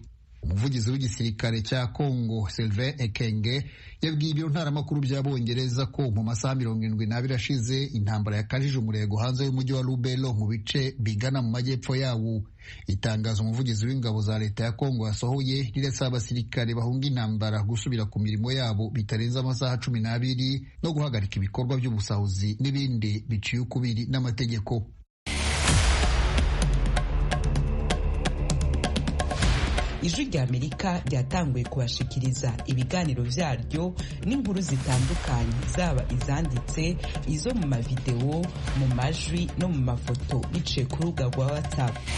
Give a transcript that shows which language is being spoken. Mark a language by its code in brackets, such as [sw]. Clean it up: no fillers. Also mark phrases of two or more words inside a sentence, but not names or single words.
[rw] Umuvugizi w'igisirikare cya Kongo Sylvain Ekenge yabwiye ibiro ntaramakuru by'Abongereza ko mu masaha 72 ashize intambara yakajije umurego hanze y'umujyi wa Lubero mu bice bigana mu majyepfo yawo. Itangazo umuvugizi w'ingabo za leta ya Kongo yasohoye rirasaba abasirikare bahunga intambara gusubira ku mirimo yabo bitarenze amasaha 12 no guhagarika ibikorwa by'ubusahuzi n'ibindi biciye ukubiri n'amategeko. [rn] Ijwi rya Amerika ryatanguye kubashikiriza ibiganiro vyaryo n'inkuru zitandukanye, zaba izanditse, izo mu mavideo, mu majwi no mu mafoto biciye ku rubuga rwa WhatsApp.